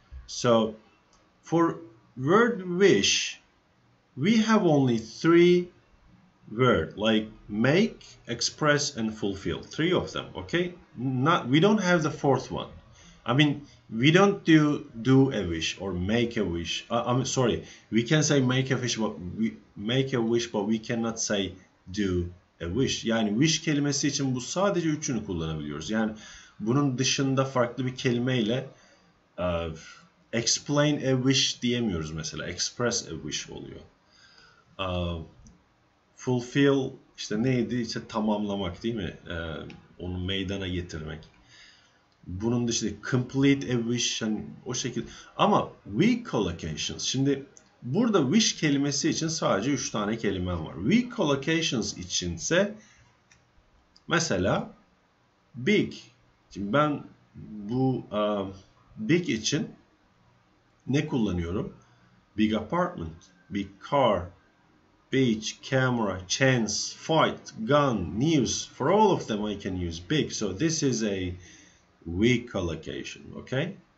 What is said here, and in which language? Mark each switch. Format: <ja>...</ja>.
<en>So for word wish, we have only 3 words, like make, express, and fulfill. 3 of them, okay? We don't have the 4th one. I mean, we don't do a wish or make a wish. I'm sorry. We can say make a wish, but we cannot say do a wish.</en> <tr>Yani wish kelimesi için bu sadece 3'ünü kullanabiliyoruz. Yani bunun dışında farklı bir kelimeyle explain a wish diyemiyoruz mesela. Express a wish oluyor. Fulfill işte neydi? İşte tamamlamak, değil mi? Onu meydana getirmek. Bunun dışında complete a wish, hani o şekilde. Ama we collocations. Şimdi burada wish kelimesi için sadece 3 tane kelimem var. We collocations içinse mesela big. Şimdi ben bu big için ne kullanıyorum?</tr> <en>Big apartment, big car, beach, camera, chance, fight, gun, news. For all of them I can use big. So this is a we collocation, okay?</en>